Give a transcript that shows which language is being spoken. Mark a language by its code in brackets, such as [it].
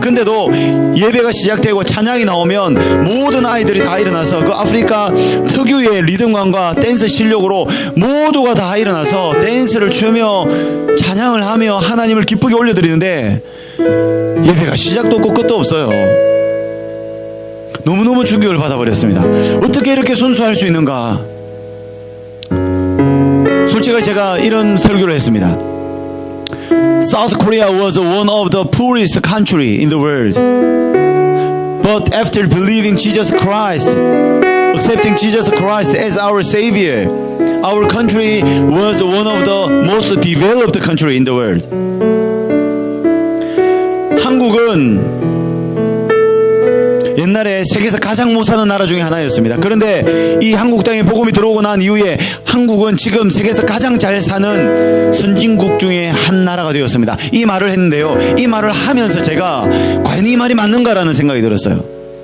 [ko] 근데도 예배가 시작되고 찬양이 나오면 모든 아이들이 다 일어나서 그 아프리카 특유의 리듬감과 댄스 실력으로 모두가 다 일어나서 댄스를 추며 찬양을 하며 하나님을 기쁘게 올려드리는데 예배가 시작도 없고 끝도 없어요. 너무너무 충격을 받아버렸습니다. 어떻게 이렇게 순수할 수 있는가? 솔직히 제가 이런 설교를 했습니다. [en] South Korea was one of the poorest country in the world. But after believing Jesus Christ, accepting Jesus Christ as our Savior, our country was one of the most developed country in the world. [ko] 한국은 옛날에 세계에서 가장 못 사는 나라 중에 하나였습니다. 그런데 이 한국 땅에 복음이 들어오고 난 이후에 한국은 지금 세계에서 가장 잘 사는 선진국 중에 한 나라가 되었습니다. 이 말을 했는데요, 이 말을 하면서 제가 과연 이 말이 맞는가라는 생각이 들었어요.